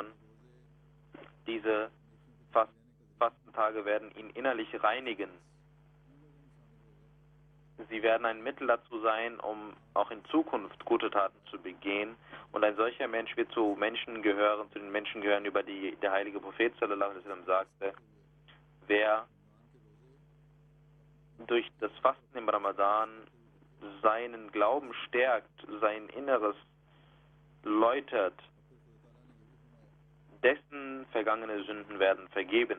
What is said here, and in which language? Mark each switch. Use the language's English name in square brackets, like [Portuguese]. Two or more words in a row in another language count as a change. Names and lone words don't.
[German] Diese Fastentage werden ihn innerlich reinigen. Sie werden ein Mittel dazu sein, um auch in Zukunft gute Taten zu begehen. Und ein solcher Mensch wird zu den Menschen gehören, über die der heilige Prophet [Arabic] صلى الله عليه وسلم [German] sagte, wer durch das Fasten im Ramadan seinen Glauben stärkt, sein Inneres läutert, dessen vergangene Sünden werden vergeben.